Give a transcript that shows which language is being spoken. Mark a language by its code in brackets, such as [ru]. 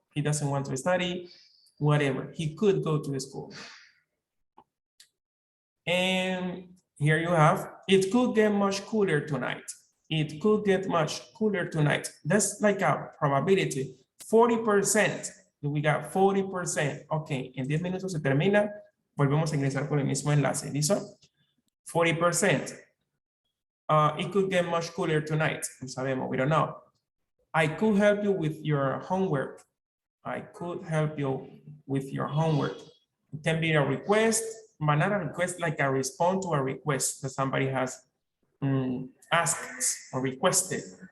[en] He doesn't want to study. Whatever. He could go to a school. And here you have, it could get much cooler tonight. It could get much cooler tonight. That's like a probability. 40%. We got 40%. [es] Ok, en 10 minutos se termina. Volvemos a ingresar con el mismo enlace. ¿Listo? 40%. [en] It could get much cooler tonight. [es] No sabemos, [en] we don't know. I could help you with your homework. I could help you with your homework. It can be a request, but not a request like a response to a request that somebody has asked or requested.